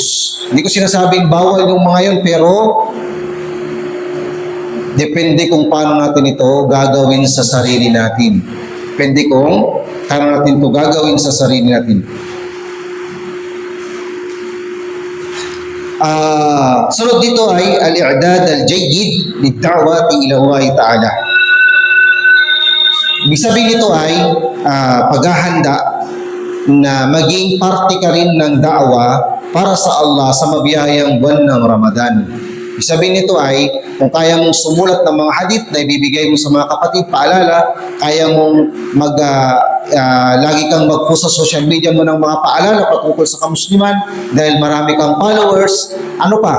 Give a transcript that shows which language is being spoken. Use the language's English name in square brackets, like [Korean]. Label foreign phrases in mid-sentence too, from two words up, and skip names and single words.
[Filipino] Hindi ko sinasabing bawal yung mga yun, pero depende kung paano natin ito gagawin sa sarili natin. Depende kung paano natin ito gagawin sa sarili natin. Sunod dito ay [Arabic] الإعداد الجيد للدعوة إلى الله تعالى. [Filipino] Ibig sabihin nito ay paghahanda na maging parte ka rin ng da'wa para sa Allah sa mabiyayang buwan ng Ramadan. Sabihin nito ay, kung kaya mong sumulat ng mga hadith na ibibigay mo sa mga kapatid, paalala, kaya mong lagi kang mag-post sa [English] social media [Filipino] mo ng mga paalala patungkol sa kamusliman dahil marami kang followers, ano pa?